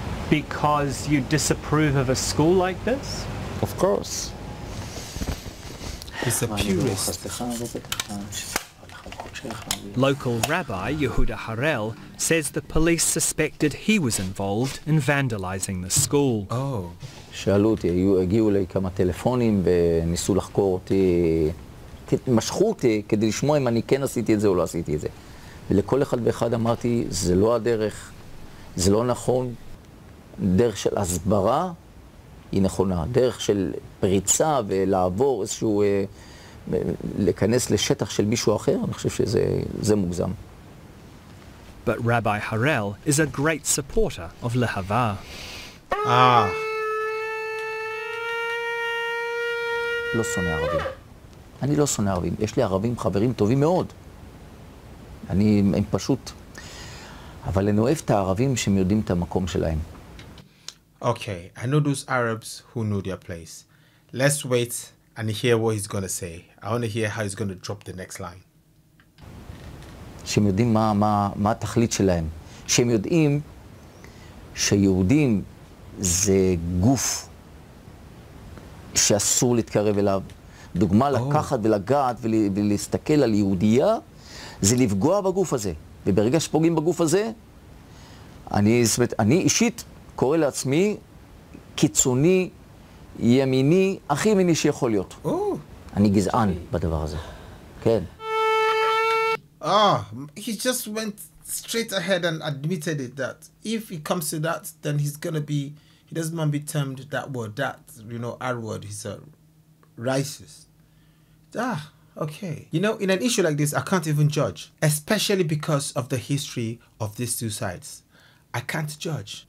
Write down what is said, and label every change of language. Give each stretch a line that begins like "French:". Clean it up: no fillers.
English: Because you disapprove of a school like this? Of course. He's a purist. Local rabbi Yehuda Harel says the police suspected he was involved in vandalizing the school. Oh.
Hebrew: שאלו אותי, הגיעו אליי כמה טלפונים וניסו לחקור אותי, משכו אותי כדי לשמוע אם אני כן עשיתי את זה או לא עשיתי את זה. ולכל אחד ואחד אמרתי, זה לא הדרך, זה לא נכון, דרך של הסברה היא נכונה, דרך של פריצה ולעבור איזשהו, להיכנס לשטח של מישהו אחר, אני חושב שזה מוגזם.
English: But Rabbi Harel is a great supporter of Lehava.
Hebrew: לא שונא ערבים. אני לא שונא ערבים. יש לי ערבים חברים טובים מאוד. הם פשוט... אבל אני אוהב את הערבים שהם יודעים את המקום שלהם.
English: Okay, I know those Arabs who know their place. Let's wait and hear what he's going to say. I want to hear how he's going to drop the next line.
Hebrew: שהם יודעים מה התכלית שלהם. שהם יודעים שיהודים זה גוף שאסור להתקרב אליו. דוגמה לקחת ולגעת ולהסתכל על יהודייה, זה לפגוע בגוף הזה. וברגע שפוגעים בגוף הזה, אני אישית קורא לעצמי קיצוני, ימיני, הכי ימיני שיכול להיות. אני גזען בדבר הזה. כן.
English: He just went straight ahead and admitted it that if it comes to that, then he's going to be, he doesn't want to be termed that word, R word, he's a racist. Okay. In an issue like this, I can't even judge, especially because of the history of these two sides. I can't judge.